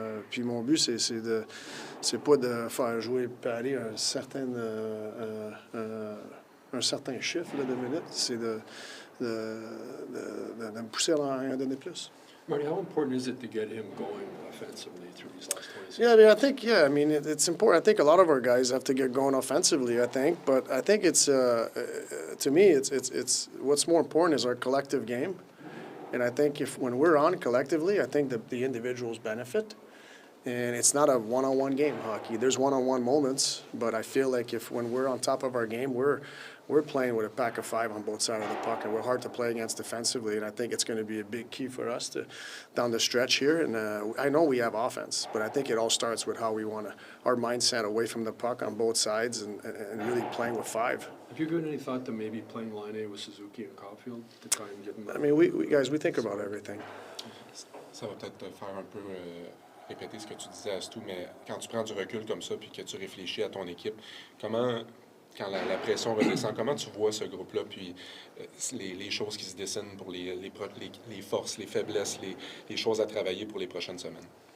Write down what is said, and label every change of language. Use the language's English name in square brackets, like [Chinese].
[French] Puis mon but, c'est pas de faire jouer et aller un certain chiffre là, de minutes, c'est de me pousser à en donner plus. [English] Marty, how important is it to get him going offensively through these last 26? It's important. I think a lot of our guys have to get going offensively, but I think it's, to me, it's what's more important is our collective game. And I think when we're on collectively, I think the individuals benefit. And it's not a one-on-one game, hockey. There's one-on-one moments, but I feel like when we're on top of our game, we're playing with a pack of five on both sides of the puck, and we're hard to play against defensively. And I think it's going to be a big key for us down the stretch here. And I know we have offense, but I think it all starts with how we want our mindset away from the puck on both sides and really playing with five. Have you given any thought to maybe playing line A with Suzuki and Caufield to try and get them? I mean, we think about everything. [French] Ça va peut-être te faire un peu répéter ce que tu disais à Stu, mais quand tu prends du recul comme ça puis que tu réfléchis à ton équipe, comment, quand la pression redescend, comment tu vois ce groupe-là, puis les choses qui se dessinent pour les forces, les faiblesses, les choses à travailler pour les prochaines semaines?